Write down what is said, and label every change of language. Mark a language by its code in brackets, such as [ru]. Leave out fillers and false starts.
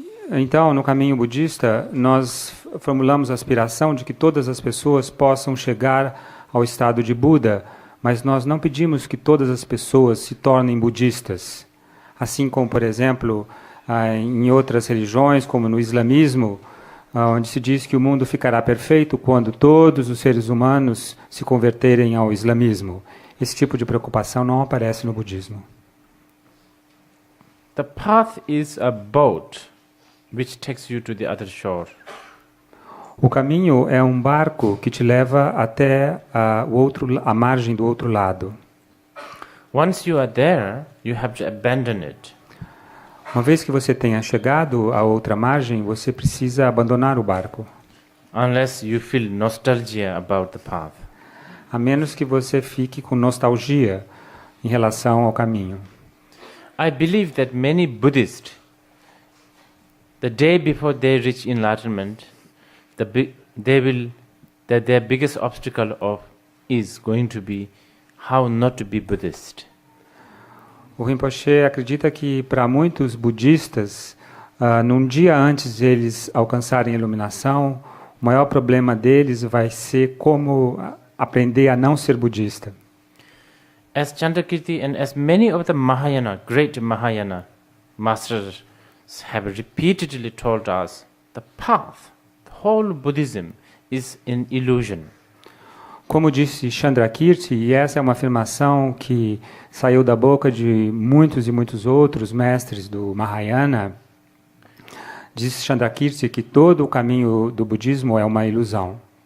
[pt] Então, no caminho budista, nós formulamos a aspiração de que todas as pessoas possam chegar ao estado de Buda, mas nós não pedimos que todas as pessoas se tornem budistas. Assim como, por exemplo, em outras religiões, como no islamismo, onde se diz que o mundo ficará perfeito quando todos os seres humanos se converterem ao islamismo. Esse tipo de preocupação não aparece no budismo. [en] The path is a boat which takes you to the other shore. [pt] O caminho é um barco que te leva até a margem do outro lado. [en] Once you are there, you have to abandon it. [pt] Uma vez que você tenha chegado à outra margem, você precisa abandonar o barco. [en] Unless you feel nostalgia about the path. [pt] A menos que você fique com nostalgia em relação ao caminho. [en] I believe that many Buddhists, the day before they reach enlightenment, their biggest obstacle is going to be how not to be Buddhist. [pt] O Rinpoche acredita que para muitos budistas, num dia antes de eles alcançarem a iluminação, o maior problema deles vai ser como aprender a não ser budista. [en] As Chandrakirti and as many of the Mahayana, great Mahayana masters have repeatedly told us, the path, the whole Buddhism is an illusion. [pt] Como disse Chandrakirti, e essa é uma afirmação que saiu da boca de muitos e muitos outros mestres do Mahayana, Diz Chandrakirti que todo o caminho do budismo é uma ilusão,